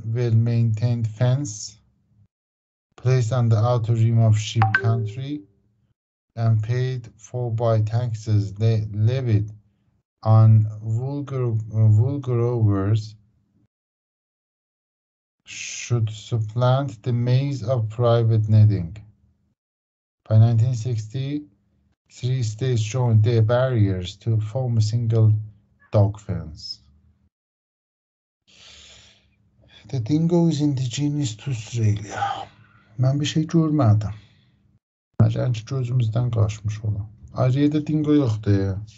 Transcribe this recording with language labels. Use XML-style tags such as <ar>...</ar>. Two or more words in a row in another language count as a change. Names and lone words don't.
<en>well-maintained fence placed on the outer rim of sheep country and paid for by taxes levied on wool growers should supplant the maze of private netting. By 1960, 3 states joined their barriers to form a single dog fence. The dingo is indigenous to Australia.</en> <az>Mən bir şey görmədim. Məcən ki, gözümüzdən qaçmış ola. Ayrıca dingo yoxdur.</az>